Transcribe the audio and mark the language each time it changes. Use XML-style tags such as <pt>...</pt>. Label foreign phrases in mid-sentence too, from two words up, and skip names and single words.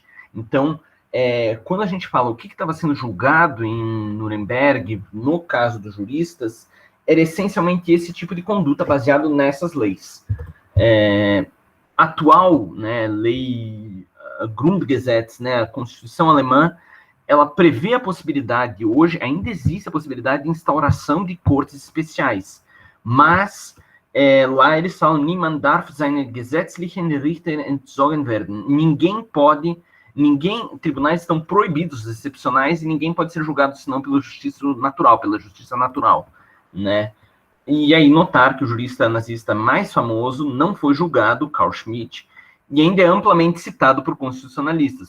<pt>Então, quando a gente fala o que estava sendo julgado em Nuremberg, no caso dos juristas, era essencialmente esse tipo de conduta baseado nessas leis. Atual, né, lei Grundgesetz, né, a Constituição alemã, ela prevê a possibilidade, hoje ainda existe a possibilidade de instauração de cortes especiais, mas lá eles falam,</pt> <de>niemand darf seine gesetzlichen Richter entzogen werden.</de> <pt>Tribunais estão proibidos, excepcionais, e ninguém pode ser julgado senão pela justiça natural, né? E aí notar que o jurista nazista mais famoso não foi julgado, Carl Schmitt, e ainda é amplamente citado por constitucionalistas.</pt>